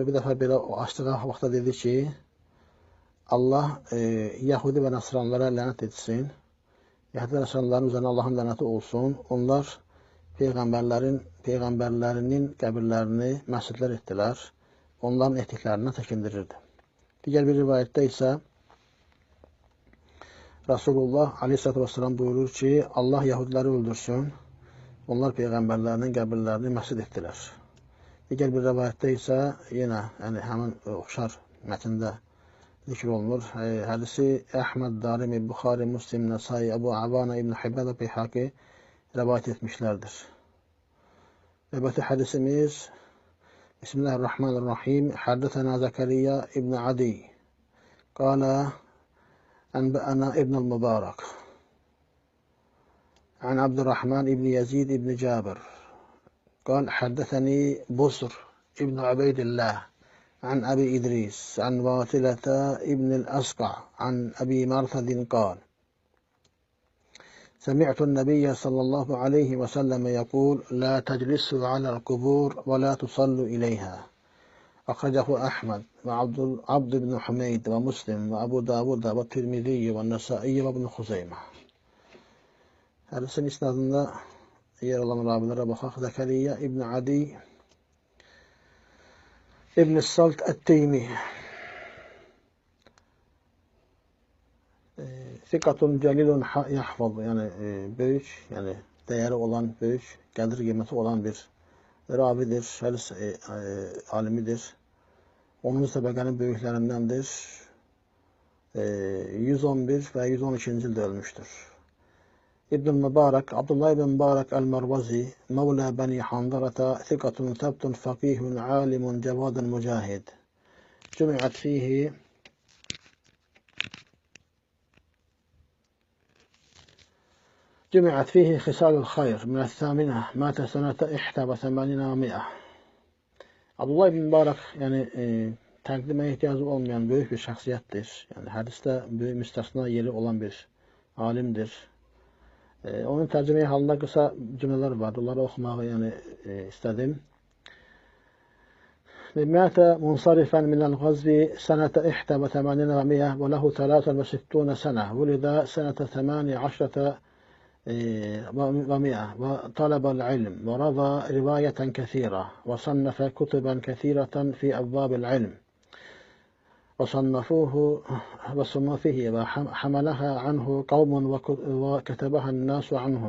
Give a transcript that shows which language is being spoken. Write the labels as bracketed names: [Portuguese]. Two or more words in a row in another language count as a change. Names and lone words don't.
[Azerbaijani] Bir dəfə belə açdığı vaxtda dedi ki, Allah Yahudi və Nasranlara lənət etsin. Yahudi və Nasranların üzərinə Allahın lənəti olsun. Onlar Peyğəmbərlərinin qəbirlərini məscidlər etdilər. Onların etdiklərindən çəkindirirdi. Digər bir rivayətdə isə Rasulullah aleyhissalatu vesselam buyurur ki, Allah Yahudiləri öldürsün. Onlar Peyğəmbərlərinin qəbirlərini məscid etdilər. Digər bir rivayətdə isə yenə həmin oxşar mətndə zikr olunur. Hədisi Əhməd, Darimi, Buxari, Muslim, Nesai, Əbu Avana, İbn Hibbən və Beyhaqi rivayət etmişlərdir. Növbəti hədisimiz Bismillahirrahmanirrahim. [Arabic] حدثنا زكريا بن عدي قال أنبأنا ابن المبارك عن عبد الرحمن بن يزيد بن جابر قال حدثني بصر ابن عبيد الله عن أبي إدريس عن واصلة ابن الأسقع عن أبي مرثد قال سمعت النبي صلى الله عليه وسلم يقول لا تجلسوا على القبور ولا تصلوا إليها. أخرجه أحمد وعبد بن حميد ومسلم وأبو داود والترمذي والنسائي وابن خزيمة. [Azerbaijani] Hədisin isnadında yer alan ravilere bakaq. [Turkish] Zekeriya ibn Adi ibn Salt et-Teymi. [Arabic] ثقة جليل يحفظ, [Turkish] yani büyük, yani değeri olan, büyük, gelir kıymeti olan bir ravidir, hadis alimidir. Onun sebekenin büyüklerindendir. 111 ve 112. yılda ölmüştür. İbn-i Mübarek, Abdullah ibn Mübarek el-Mervazi, [Arabic] مولى بني حنظلة, ثقة ثبت فقيه عالم جواد مجاهد. جمعت فيه خصال الخير من الثامنة مات سنة 81 و100. [Turkish] Abdullah ibn Mübarek yani takdime ihtiyacı olmayan büyük bir şahsiyettir. Yani hadiste büyük müstesna yeri olan bir alimdir. Onun tercüme halinde kısa cümleler var. Onları okumayı yani istedim. [Arabic] مات منصرفا من الغزو سنة 81 و100 وله 63 سنة. ولد سنة 18 و100 وطلب العلم وروى رواية كثيرة وصنف كتبا كثيرة في أبواب العلم وصنفوه وحملها عنه قوم وكتبها الناس عنهم.